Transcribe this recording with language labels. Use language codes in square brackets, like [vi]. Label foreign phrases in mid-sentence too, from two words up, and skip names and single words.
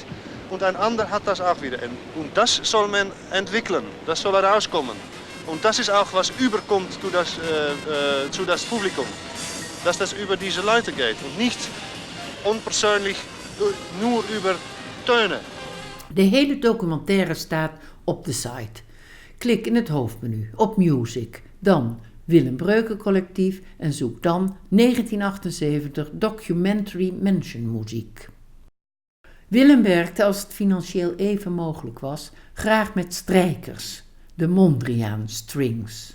[de] Und ein anderer hat das auch wieder. Und das soll man entwickeln, das soll herauskommen. Und das ist auch, was überkommt zu das Publikum. Dass das über diese Leute geht und nicht onpersoonlijk nur über Töne. [nl] De hele documentaire staat op de site. Klik in het hoofdmenu op Music, dan Willem Breuker Collectief en zoek dan 1978 Documentary Mention muziek. Willem werkte, als het financieel even mogelijk was, graag met strijkers, de Mondriaan Strings.